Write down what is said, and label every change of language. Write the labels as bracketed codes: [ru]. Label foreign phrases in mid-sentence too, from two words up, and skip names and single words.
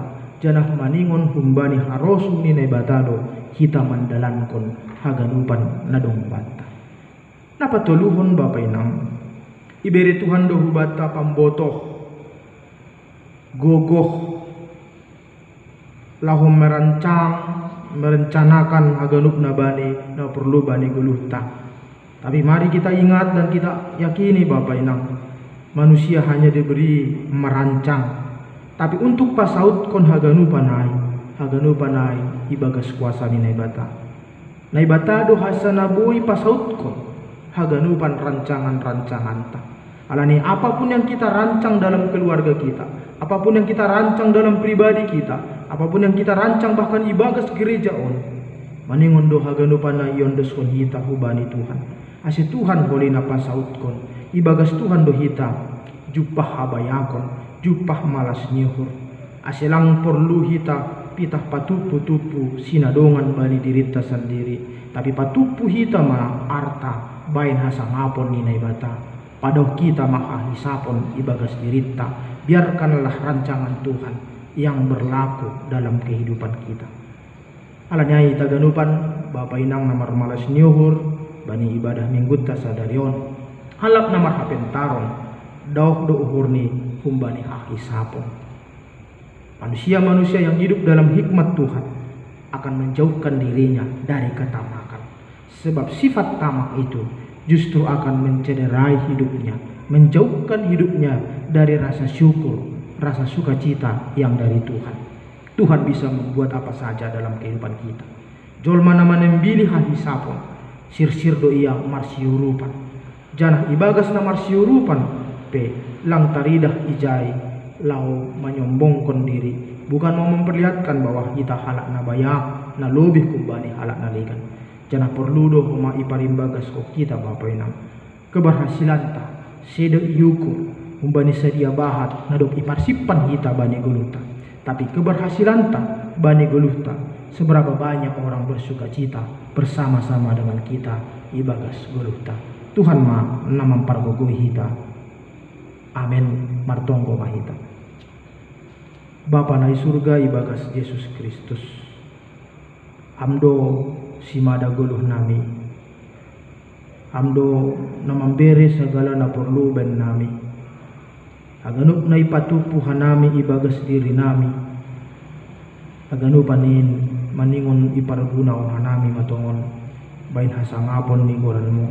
[bts] Janah maningon humbani harosu ni na ibatado kita mandalankon haganupan na dong bata. Napatuluhon bapak inang iberi Tuhan do hubata pambotoh gogoh lahum merencanakan haganup na bani na perlu bani guluhta. [id] Tapi mari kita ingat dan kita yakini bapak inang, manusia hanya diberi merancang, tapi untuk [bts] pasaut kon haganupanai ibagas kuasa ni naibata. Naibata do hasanabui pasaut kon haganupan rancangan-rancangan ta. [id] Alani apapun yang kita rancang dalam keluarga kita, apapun yang kita rancang dalam pribadi kita, apapun yang kita rancang bahkan [bts] ibagas gereja on, maningon do haganupan na iyon dos kon hita hubani Tuhan. Ase Tuhan boleh napa saut kon, ibagas Tuhan do hita jupah habayakon, jupah malas nyuhur. Ase lang perlu hita pitah patupu-tupu sinadongan bani dirita sendiri, tapi patupu hita ma arta bain hasangapon ni naibata. Padoh kita mahahisapon ibagas dirita, [id] biarkanlah rancangan Tuhan yang berlaku dalam kehidupan kita. [bts] Alanyai taganupan bapak inang namar malas nyuhur bani ibadah mingguta sadarion halap namar hapentaron dauh do uhurni humbani hahisapon. [id] Manusia-manusia yang hidup dalam hikmat Tuhan akan menjauhkan dirinya dari ketamakan, sebab sifat tamak itu justru akan mencederai hidupnya, menjauhkan hidupnya dari rasa syukur, rasa sukacita yang dari Tuhan. Tuhan bisa membuat apa saja dalam kehidupan kita. [bts] Jolma nama nembili hahisapon, sir-sir do iya marsiurupan. Janah ibagas na marsiurupan, pe lang taridah ijai, lau [id] menyombongkan diri. Bukan mau memperlihatkan bahwa kita [bts] halak na bayak, na lebih kumbani halak na ligan. Jangan perlu doh ma iparimbagas ko kita bapak inang keberhasilan ta sede yukur umbani sedia bahat nadok iparsipan kita bani guluhta. [id] Tapi keberhasilan [bts] ta bani guluhta [id] seberapa banyak orang bersuka cita bersama-sama dengan kita [bts] ibagas guluhta. Tuhan ma namam pargogoi hita. Amin martonggo mahita. Bapa nai surga ibagas Yesus Kristus. Amdo simada guluh nami, amdo namambere segala na perlu ben nami, aganup na ipatupu hanami ibagas diri nami, aganupanin maningon iparguna hanami matongon bain hasangapon ni goranmu.